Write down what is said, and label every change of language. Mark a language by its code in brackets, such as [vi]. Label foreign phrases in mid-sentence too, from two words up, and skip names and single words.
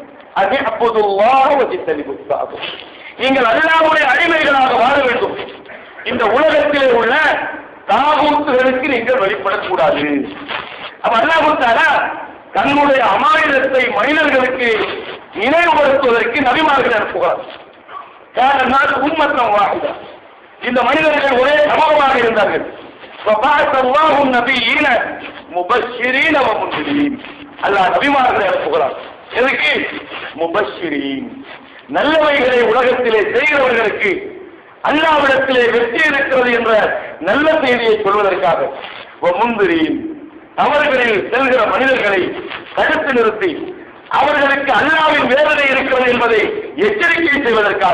[ta] நீங்கள் அல்லாஹ்வுடைய அடிமைகளாக வாழ வேண்டும், இந்த உலகத்திலே உள்ள தாகூத்துகளுக்கு நீங்கள் வெளிப்படக்கூடாது. அப்ப அல்லாஹ் தஆலா தன்னுடைய அமானிதத்தை மனிதர்களுக்கு நினைவுபடுத்துவதற்கு நபிமார்களை அனுப்புகிறார். காரணம் [ar] أمة واحدة, [ta] இந்த மனிதர்கள் ஒரே சமூகமாக இருந்தார்கள். [ar] فبعث الله النبيين مبشرين ومنذرين. [ta] அல்லாஹ் நபிமார்களை அனுப்புகிறார். எதுக்கு? முபஷ்ஷிரீன், நல்லவைகளை உலகத்திலே செய்கிறவர்களுக்கு அல்லாஹ்விடத்திலே வெற்றி இருக்கிறது என்ற நல்ல செய்தியை சொல்வதற்காக. முன்திரீன், அவர்களில் செல்கிற மனிதர்களை தடுத்து நிறுத்தி அவர்களுக்கு அல்லாஹ்வின் வேதனை இருக்கிறது என்பதை எச்சரிக்கை செய்வதற்காக.